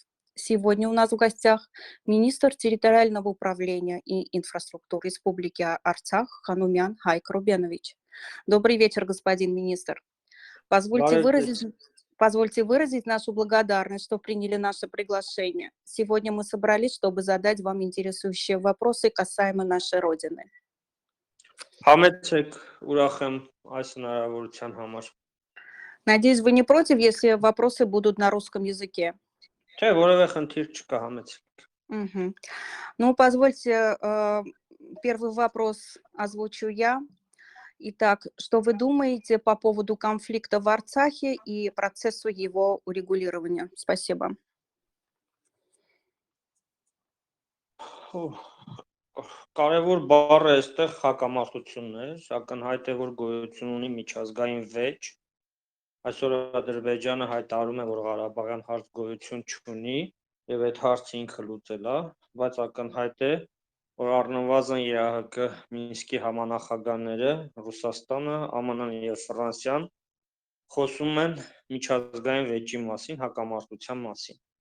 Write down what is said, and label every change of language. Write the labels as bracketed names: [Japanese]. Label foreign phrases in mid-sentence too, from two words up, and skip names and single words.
[Russian] Сегодня у нас в гостях министр территориального управления и инфраструктуры Республики Арцах Ханумян Хайк Рубенович. Добрый вечер, господин министр. Позвольте выразить нашу благодарность, что приняли наше приглашение. Сегодня мы собрались, чтобы задать вам интересующие вопросы касаемо нашей Родины. [Armenian] Համեցեք ուրախ եմ այս հնարավորության համար։ [Russian] Надеюсь, вы не против, если вопросы будут на русском языке. [Armenian] Չէ, որևէ խնդիր չկա, համեցեք։ Мгм. [Russian] Ну, позвольте, первый вопрос озвучу я. Итак, что вы думаете по поводу конфликта в Арцахе и процессу его урегулирования? Спасибо. [Armenian] Կարևոր բառը այստեղ հակամարտությունն է, ակնհայտ է, որ գոյություն ունի միջազգային վեճ։ Այսօր Ադրբեջանը հայտարարում է, որ Ղարաբաղյան հարց գոյություն չունի եւ այդ հարցը ինքը լուծել է, բայց ակնհայտ է, որ առնվազն ԵԱՀԿ Մինսկի համանախագահները Ռուսաստանը, ԱՄՆ-ն եւ Ֆրանսիան խոսում են միջազգային վեճի մասին, հակամարտության մասին։